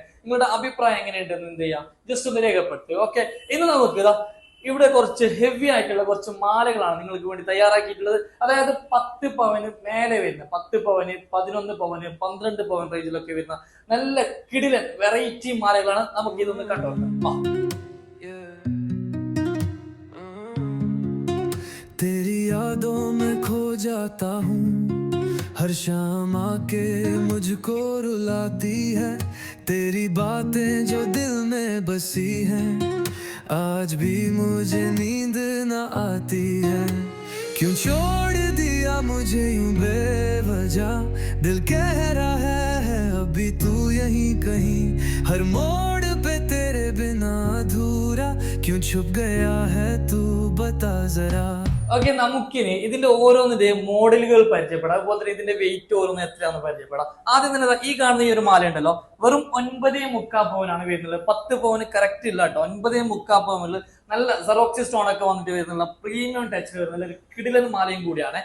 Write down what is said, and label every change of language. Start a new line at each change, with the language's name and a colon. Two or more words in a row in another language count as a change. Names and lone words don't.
Malayalam: നിങ്ങളുടെ അഭിപ്രായം എങ്ങനെയുണ്ടെന്ന് എന്ത് ചെയ്യാം, ജസ്റ്റ് ഒന്ന് രേഖപ്പെടുത്തുക. ഓക്കെ, ഇന്ന് നമുക്ക് ഇവിടെ കുറച്ച് ഹെവി ആയിട്ടുള്ള കുറച്ച് മാലകളാണ് നിങ്ങൾക്ക് വേണ്ടി തയ്യാറാക്കിയിട്ടുള്ളത്. അതായത് 10 പവന് മേലെ വരുന്ന 10 പവന് 11 പവന് 12 പവൻ റേഞ്ചിലൊക്കെ വരുന്ന നല്ല കിടിലൻ വെറൈറ്റി മാലകളാണ്. നമുക്ക് ഇതൊന്ന് കണ്ടുകൊടുക്കാം.
Hindi: तेरी यादों में खो जाता हूँ, हर शाम आके मुझको रुलाती है, तेरी बातें जो दिल में बसी हैं, आज भी मुझे नींद न आती है। क्यों छोड़ दिया मुझे यूं बेवजह, दिल कह रहा है अभी तू यहीं कहीं, हर मोड़ पे तेरे बिना अधूरा, क्यों छुप गया है तू बता जरा.
Malayalam: ഓക്കെ, നമുക്കിനി ഇതിന്റെ ഓരോന്നിന്റെ മോഡലുകൾ പരിചയപ്പെടാം. അതുപോലെ തന്നെ ഇതിന്റെ വെയിറ്റ് ഓരോന്ന് എത്രയാണെന്ന് പരിചയപ്പെടാം. ആദ്യം തന്നെ ഈ കാണുന്ന ഈ ഒരു മാല ഉണ്ടല്ലോ, വെറും 9.25 പവനാണ് വരുന്നത്. 10 പവന് കറക്റ്റ് ഇല്ല കേട്ടോ. 9.25 പവനിൽ നല്ല സെറോക്സി സ്റ്റോൺ ഒക്കെ വന്നിട്ട് വരുന്നുള്ള
English: premium touch
Malayalam: വരുന്ന ഒരു കിടിലൻ മാലയും കൂടിയാണ്.